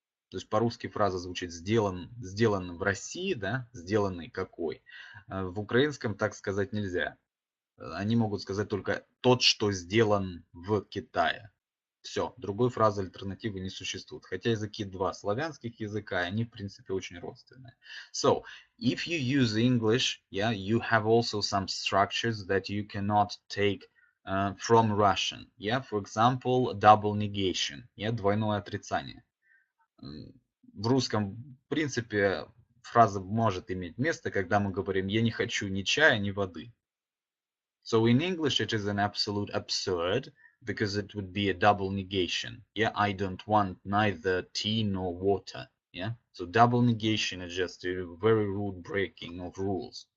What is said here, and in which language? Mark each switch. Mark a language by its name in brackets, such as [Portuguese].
[Russian] То есть по-русски фраза звучит сделан в России, да, сделанный какой. В украинском так сказать нельзя. Они могут сказать только тот, что сделан в Китае. Все, другой фразы альтернативы не существует. Хотя языки два славянских языка, они в принципе очень родственные. [English] So, if you use English, yeah, you have also some structures that you cannot take from Russian. Yeah, for example, double negation, yeah, [Russian] двойное отрицание. В русском, в принципе, фраза может иметь место, когда мы говорим «я не хочу ни чая, ни воды». [English] So in English, it is an absolute absurd because it would be a double negation. Yeah, I don't want neither tea nor water. Yeah, so double negation is just a very rude breaking of rules.